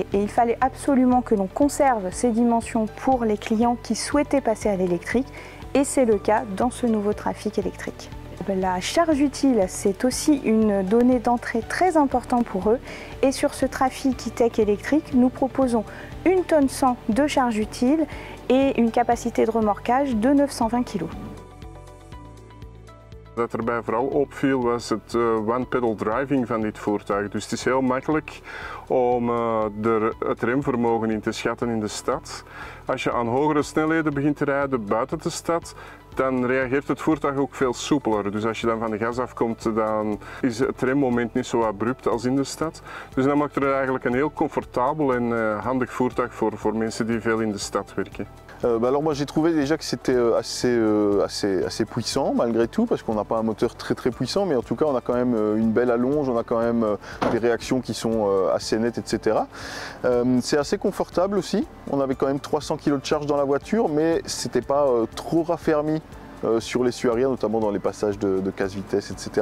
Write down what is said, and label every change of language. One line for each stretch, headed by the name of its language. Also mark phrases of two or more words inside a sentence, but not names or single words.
French: Et il fallait absolument que l'on conserve ces dimensions pour les clients qui souhaitaient passer à l'électrique et c'est le cas dans ce nouveau Trafic électrique. La charge utile, c'est aussi une donnée d'entrée très importante pour eux. Et sur ce Trafic E-Tech électrique, nous proposons 1,1 tonne de charge utile et une capacité de remorquage de 920 kg.
Dutch: Wat erbij vooral opviel was het
English: one-pedal driving
Dutch: van dit voertuig. Dus het is heel makkelijk om het remvermogen in te schatten in de stad. Als je aan hogere snelheden begint te rijden buiten de stad, dan reageert het voertuig ook veel soepeler. Dus als je dan van de gas afkomt, dan is het remmoment niet zo abrupt als in de stad. Dus dat maakt er eigenlijk een heel comfortabel en handig voertuig voor mensen die veel in de stad werken.
French: Alors moi j'ai trouvé déjà que c'était assez puissant malgré tout parce qu'on n'a pas un moteur très puissant mais en tout cas on a quand même une belle allonge, on a quand même des réactions qui sont assez nettes etc. C'est assez confortable aussi, on avait quand même 300 kg de charge dans la voiture mais c'était pas trop raffermi sur les l'essuie arrière, notamment dans les passages de casse-vitesse, etc.